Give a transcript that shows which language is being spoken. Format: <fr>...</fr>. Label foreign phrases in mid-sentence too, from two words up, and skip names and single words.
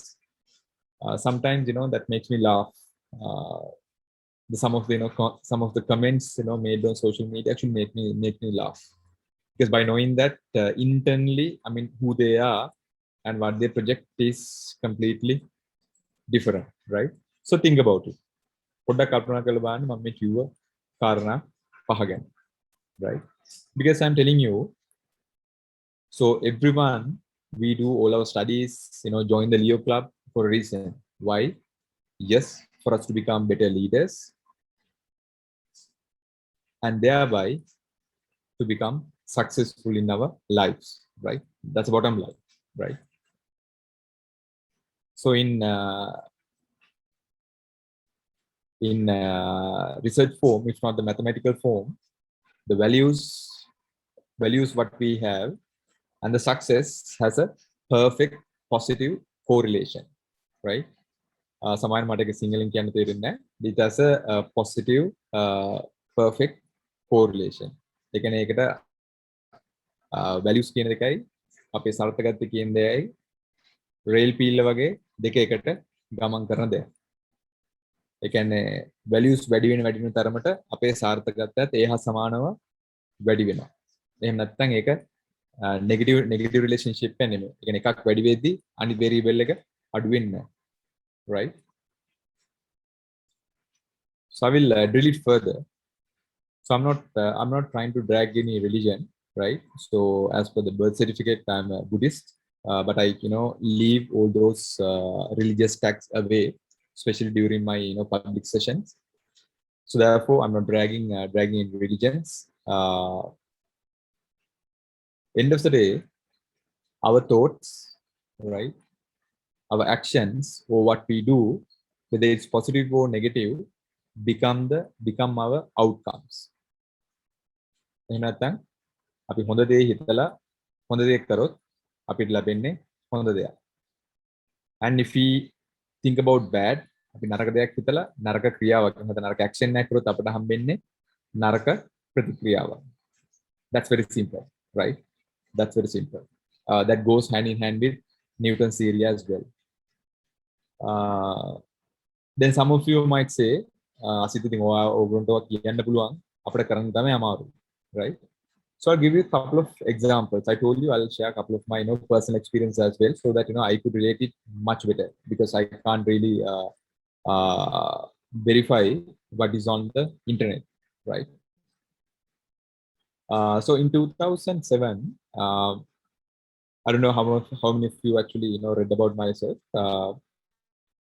<en>Sometimes that makes me laugh. Some of the comments made on social media actually make me laugh, because by knowing that internally, I mean, who they are and what they project is completely different, right? So think about it.</en> <si>පොඩ්ඩක් කල්පනා කරලා බලන්න මම මේ කිව්ව කාරණා පහ ගැන, right?</si> <en>Because I'm telling you, so everyone, we do all our studies, join the Leo Club for a reason. Why? Yes, for us to become better leaders, and thereby to become successful in our lives, right? That's the bottom line, right? So in research form, if not the mathematical form, the values what we have and the success has a perfect positive correlation, right?</en> <si>සමාන මට ඒක සිංහලෙන් කියන්න තේරෙන්නේ නැහැ.</si> <en>It has a positive perfect correlation.</en> <si>ඒ කියන්නේ ඒකට values කියන එකයි අපේ සාර්ථකත්වය කියන දෙයයි රේල් පීල්ල වගේ දෙක එකට ගමන් කරන දෙයක්. ඒ කියන්නේ values වැඩි වෙන තරමට අපේ සාර්ථකත්වයත් ඒ හා සමානව වැඩි වෙනවා. එහෙම නැත්නම් ඒක</si> <en>negative relationship</en> <si>එක නෙමෙයි. ඒ කියන්නේ එකක් වැඩි වෙද්දී අනිත් variable එක අඩු වෙන්නේ නැහැ.</si> <en>Right? So I will drill it further. So I'm not trying to drag any religion, right? So as per the birth certificate, I'm a Buddhist, but I leave all those religious tags away, especially during my public sessions. So therefore, I'm not dragging in religions. End of the day, our thoughts, right? Our actions, or what we do, whether it's positive or negative, become our outcomes.</en> <si>එහෙම නැත්නම් අපි හොඳ දේ හිතලා හොඳ දේ කරොත් අපිට ලැබෙන්නේ හොඳ දෙයක්.</si> <en>And if we think about bad,</en> <si>අපි නරක දෙයක් හිතලා නරක ක්‍රියාවක් නැත්නම් නරක action එකක් කරොත් අපිට හම්බෙන්නේ නරක ප්‍රතික්‍රියාවක්.</si> <en>That's very simple, right? That's very simple. That goes hand in hand with Newton's theory as well. Then some of you might say, Asitha,</en> <si>ඉතින් ඔයගොල්ලන්ට කියන්න පුළුවන් අපිට කරන්න තමයි අමාරු, right?</si> <en>So I'll give you a couple of examples. I told you I'll share a couple of my personal experience as well, so that I could relate it much better, because I can't really verify what is on the internet, right? So in 2007, I don't know how many of you actually read about myself.</en>